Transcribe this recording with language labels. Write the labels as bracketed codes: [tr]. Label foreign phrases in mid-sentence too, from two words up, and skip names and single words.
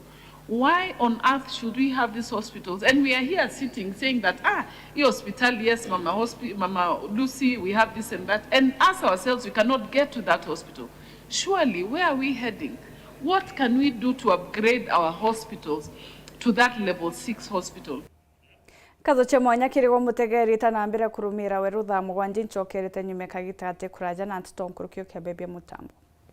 [en] Why on earth should we have these hospitals? And we are here sitting saying that, your hospital, yes, Mama Lucy, we have this and that. And ask ourselves, we cannot get to that hospital. Surely, where are we heading? What can we do to upgrade our hospitals to that level 6 hospital? [mer] Kathoche mwanya kirigwo mutegeri tanambira kurumira Weru thaa mugwanja ncokerete nyume kagita ate kuraja na Nteto nkurukio kia bebia mutambo.